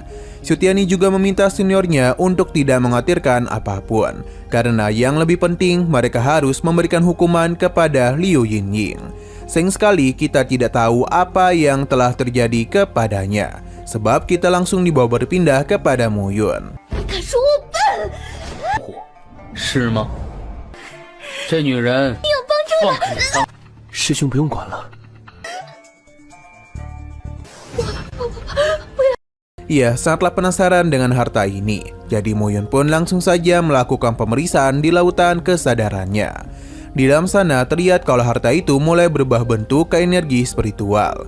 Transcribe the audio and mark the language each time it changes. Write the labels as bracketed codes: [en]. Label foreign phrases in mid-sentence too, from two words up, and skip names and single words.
[id] Sutiani juga meminta seniornya untuk tidak mengkhawatirkan apapun, karena yang lebih penting mereka harus memberikan hukuman kepada Liu Yinying. Sayang sekali kita tidak tahu apa yang telah terjadi kepadanya, sebab kita langsung dibawa berpindah kepada Muyun. [zh] 是吗？这女人放开你当师兄不用管了。 [id] Ia sangatlah penasaran dengan harta ini. Jadi Muyun pun langsung saja melakukan pemeriksaan di lautan kesadarannya. Di dalam sana terlihat kalau harta itu mulai berubah bentuk ke energi spiritual.